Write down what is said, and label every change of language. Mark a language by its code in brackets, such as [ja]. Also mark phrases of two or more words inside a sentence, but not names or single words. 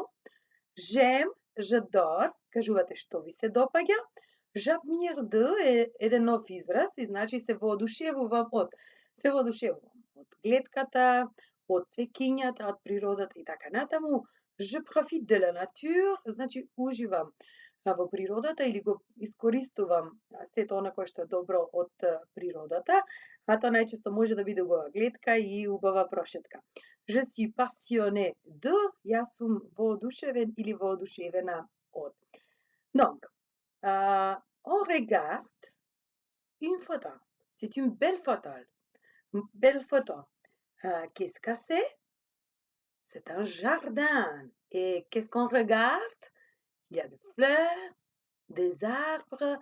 [fr] J'aime, j'adore, [mk] кажувате што ви се допаѓа. [fr] J'admire de [mk] е еден нов израз и значи се воодушевувам од глетката, од цвеќињата, од природата и така натаму. [fr] Je profite de la nature, [mk] значи уживам во природата или го искористувам сето она кое што е добро од природата, а тоа најчесто може да биде убава гледка и убава прошетка. [fr] Je suis passionné de, [mk] јас сум воодушевен или воодушевена од. [fr] Donc, on regarde une photo. C'est une belle photo. Qu'est-ce que c'est? C'est un jardin. Et qu'est-ce qu'on regarde? Il y a des fleurs, des arbres.